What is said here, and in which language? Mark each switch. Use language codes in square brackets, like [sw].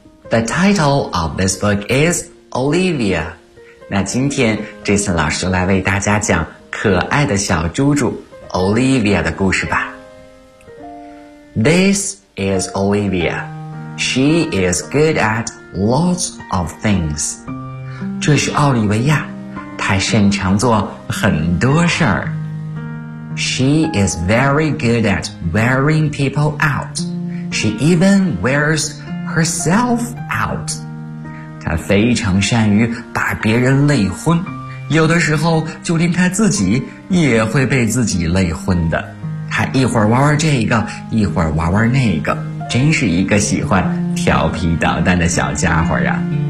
[en] The title of this book is Olivia. [zh] 那今天这次老师来为大家讲可爱的小猪猪Olivia 的故事吧。 [en] This is Olivia. She is good at lots of things. [zh] 这是奥利维亚，她擅长做很多事儿。 [en] She is very good at wearing people out. She even wears herself out. [zh] 她非常善于把别人累昏，有的时候就连她自己也会被自己累昏的。他一会儿玩玩这个，一会儿玩玩那个，真是一个喜欢调皮捣蛋的小家伙呀。